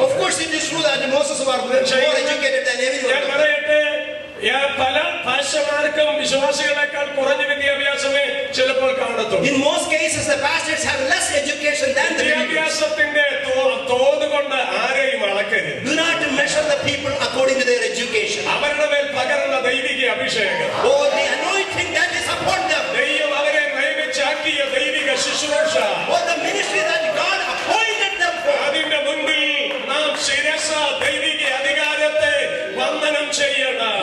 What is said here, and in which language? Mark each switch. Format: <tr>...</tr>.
<en>Of course it is true that Moses was more educated than</en> <ml>ഞാൻ</ml> <en>everyone.</en> <ml>പറയട്ടെ, പല ഭാഷമാർക്കും വിശ്വാസികളെക്കാൾ കുറഞ്ഞ വിദ്യാഭ്യാസമേ ചിലപ്പോൾ കാണത്തുള്ളൂ.</ml> <en>In most cases the pastors have less education than the believers.</en> <ml>വിദ്യാഭ്യാസത്തിന്റെ തോത് കൊണ്ട് ആരെയും അളക്കരുത്.</ml> <en>Do not measure the people according to their education.</en> <ml>അവരുടെ മേൽ പകർന്ന ദൈവിക അഭിഷേകം,</ml> <en>Oh, the anointing that is upon them.</en> <ml>ദൈവം അവരെ നിയമിച്ചാക്കിയ ദൈവിക ശുശ്രൂഷ,</ml> <en>Oh, the ministry that God appointed them for.</en> <ml>അതിന്റെ മുൻപിൽ നാം ശിരസ ദൈവിക അധികാരത്തെ വന്ദനം ചെയ്യണം.</ml>